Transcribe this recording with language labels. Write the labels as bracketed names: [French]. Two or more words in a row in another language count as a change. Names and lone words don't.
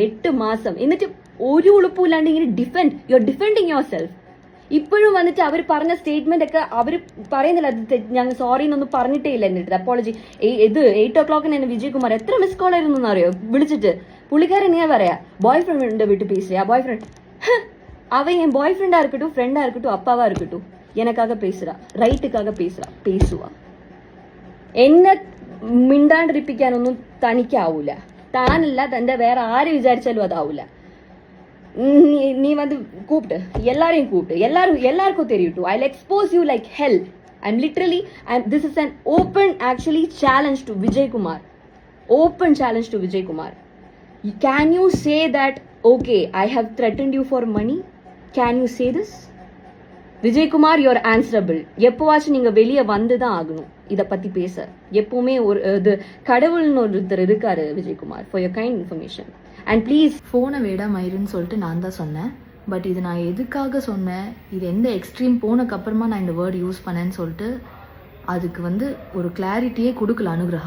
[Malayalam] 8 മാസം. എന്നിട്ട് ഒരു ഉളുപ്പില്ലാണ്ട് ഇങ്ങനെ [English] you are defending your self. [Malayalam] ഇപ്പോഴും വന്നിട്ട് അവർ പറഞ്ഞ സ്റ്റേറ്റ്മെന്റ് ഒക്കെ അവർ പറയുന്നില്ല, അത് ഞങ്ങൾ സോറി എന്നൊന്നും പറഞ്ഞിട്ടേ ഇല്ല. എന്നിട്ട് അപ്പോളജി. ഇത് 8 o'clock എന്നെ വിജയകുമാർ എത്ര [English] miss call [Malayalam] ആയിരുന്നു എന്നറിയോ വിളിച്ചിട്ട്. പുള്ളിക്കാരൻ ഞാൻ പറയാ [English] boy friend [Tamil] விட்டு பேசுறியா? [English] boy friend [Tamil] அவன் என் [English] boy frienda [Tamil] இருக்கட்டும், ஃப்ரெண்டா இருக்கட்டும், அப்பாவா இருக்கட்டும், எனக்காக பேசுறா, ரைட்டுக்காக பேசுவா. [Malayalam] എന്നെ മിണ്ടാണ്ടിരിപ്പിക്കാനൊന്നും തനിക്കാവൂല. താനല്ല, തന്റെ വേറെ ആര് വിചാരിച്ചാലും അതാവൂല. [Tamil] நீ வந்து கூப்பிட்டு எல்லாருக்கும் தெரியட்டும். [English] I'll expose you like hell. I'm literally, this is an open actually challenge to Vijay Kumar. Open challenge to Vijay Kumar. Can you say that, okay, I have threatened you for money? Can you say this? Vijay Kumar, you're answerable. [Tamil] எப்போவாச்சும் நீங்கள் வெளியே வந்து தான் ஆகணும் இதை பற்றி பேச. எப்போவுமே ஒரு இது கடவுள்னு ஒருத்தர் இருக்காரு விஜயகுமார். [English] For your kind information. And please [Tamil] ஃபோனை விட மயிருன்னு சொல்லிட்டு நான் தான் சொன்னேன். பட் இது நான் எதுக்காக சொன்னேன், இது எந்த எக்ஸ்ட்ரீம் போனக்கப்புறமா நான் இந்த [English] word use [Tamil] பண்ணேன்னு சொல்லிட்டு அதுக்கு வந்து ஒரு கிளாரிட்டியே கொடுக்கல அனுகிரகா.